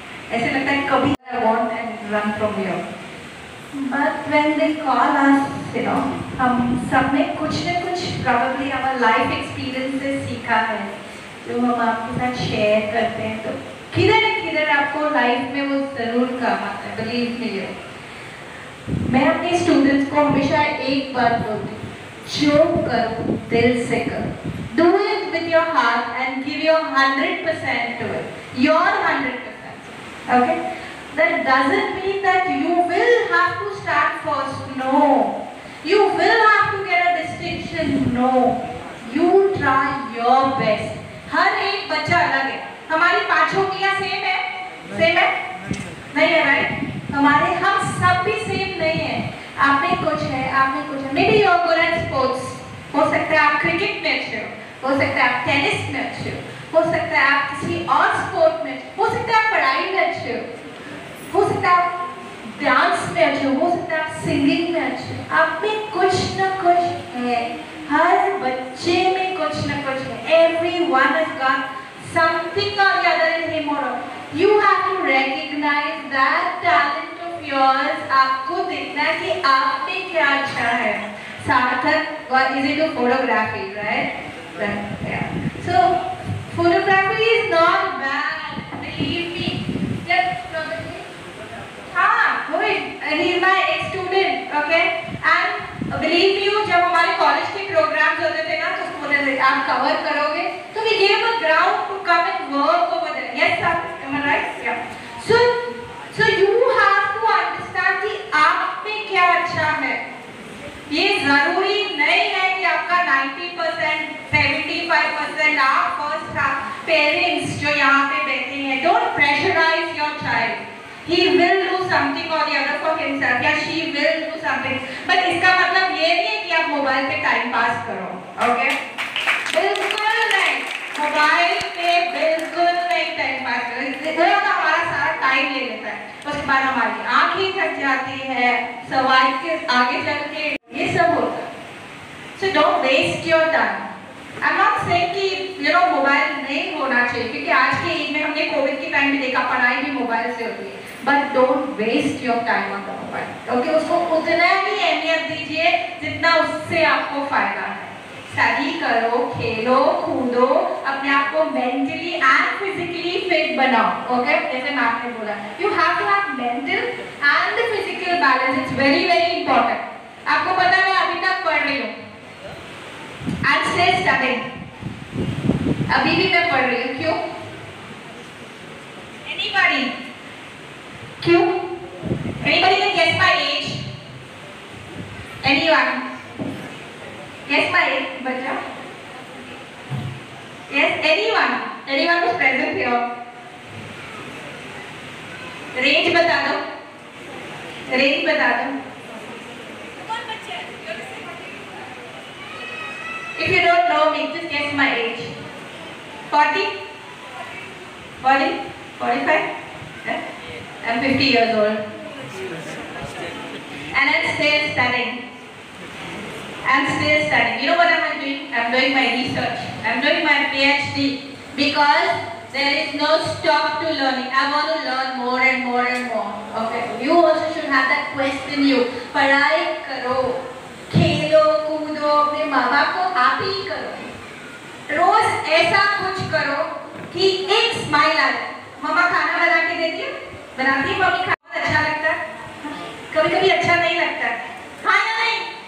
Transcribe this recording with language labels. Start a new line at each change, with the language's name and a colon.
Hindi: ऐसे लगता है कभी
English: I want and run from here. But when they call us, you know,
Hindi: हम सब ने कुछ न कुछ प्रोबेबली हमारा लाइफ एक्सपीरियंसेस सीखा है जो हम आपके साथ शेयर करते हैं. तो किधर न किधर आपको लाइफ में वो जरूर काम आता है, बिलीव मी. मैं अपने स्टूडेंट्स को हमेशा एक बात बोलती हूँ, जो करो दिल से करो.
English: Do it with your heart and give your 100% to it. Your 100%. Okay? That doesn't mean that you will have to start first. No. You will have to get a distinction. No. You try your best.
Hindi: हर एक बच्चा अलग है. हमारी पांचों की same है? Same है? नहीं है, राइट? हम सब भी सेम नहीं है. आप में कुछ है, आप में कुछ है.
English: May be you are good at sports.
Hindi: हो सकता है आप क्रिकेट में अच्छे हो सकता है आप टेनिस में अच्छे हो सकता है आप किसी और स्पोर्ट में, हो सकता है आप पढ़ाई में अच्छे हो सकता है आप डांस में अच्छे हो सकता है आप सिंगिंग में अच्छे हो. आप में कुछ न कुछ है, हर बच्चे में कुछ न कुछ है.
English: Everyone has got something or the other in him or her. You have to recognize that talent of yours.
Hindi: आपको देखना है कि आप में क्या अच्छा है.
English: Sarthak is into photography, right? Yeah. So photography is not bad, believe me. Just probably. Good. And he is my ex-student, okay? And believe me,
Hindi: जब हमारे कॉलेज के प्रोग्राम्स होते थे ना तो बोलते थे आप कवर करोगे, तो
English: we gave a ground to come and work over there. Yes, sir. Am I right? Yeah. So you have to understand
Hindi: कि आप में क्या अच्छा है. ये जरूरी नहीं है कि आपका 90 85% आप फर्स्ट पेरेंट्स जो यहाँ पे बैठे हैं,
English: Don't pressurise your child. He will do something or the other for himself या she will do something.
Hindi: But इसका मतलब ये नहीं है कि आप मोबाइल पे टाइम पास करो, ओके? बिल्कुल नहीं, मोबाइल पे बिल्कुल नहीं टाइम पास करो. वो हमारा सारा टाइम ले लेता है. उसके बाद हमारी आंखें थक जाती है, सर्वाइकल आगे चल के ये सब होता है.
English: So don't waste your time. I'm not saying
Hindi: कि मोबाइल नहीं होना चाहिए, क्योंकि आज के एज में हमने कोविड के टाइम में देखा पढ़ाई भी मोबाइल से होती है.
English: But don't waste your time on the mobile.
Hindi: Okay, उसको उतना ही अहमियत दीजिए जितना उससे आपको फायदा है. स्टडी करो, खेलो, कूदो, अपने आप को
English: mentally and physically
Hindi: फिट बनाओ.
English: okay,
Hindi: जैसे मैम ने बोला,
English: you have to have mental and physical balance. It's very very important.
Hindi: आपको पता है मैं अभी तक पढ़ रही हूँ.
English: I'm still studying.
Hindi: अभी भी मैं पढ़ रही हूँ. क्यों?
English: Anybody?
Hindi: क्यों?
English: Anybody can guess my age? Anyone? Guess my age, बच्चा? Yes, anyone? Anyone who's present here?
Hindi: Range बता दो. Range बता दो.
English: If you don't know me, just guess my age. 40? 40? 45? Yeah? I'm 50 years old. And I'm still studying. I'm still studying. You know what am I doing? I'm doing my research. I'm doing my PhD. Because there is no stop to learning. I want to learn more and more and more. Okay? You also should have that quest in you.
Hindi: पढ़ाई करो. खेलो, कूदो, अपने माँ बाप को happy करो. रोज ऐसा कुछ करो कि एक स्माइल आ जाए. मम्मा खाना बना के देती है, बनाती है मम्मी, खाना अच्छा लगता है, कभी कभी अच्छा नहीं लगता है. हाँ या नहीं?